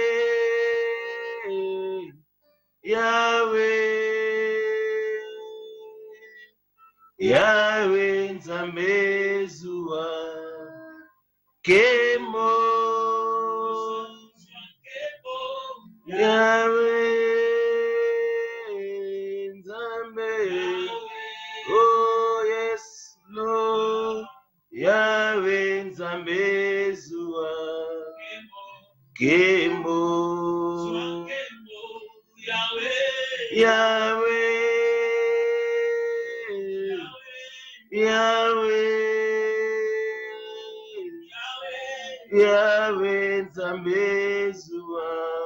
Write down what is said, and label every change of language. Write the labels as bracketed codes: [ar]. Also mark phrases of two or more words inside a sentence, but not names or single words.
[kg] Yahweh Yahweh nzambe zua kembo Yahweh nzambe [en] oh yes Lord [kg] Yahweh nzambe zua kembo Yahweh Yahweh nzambe zua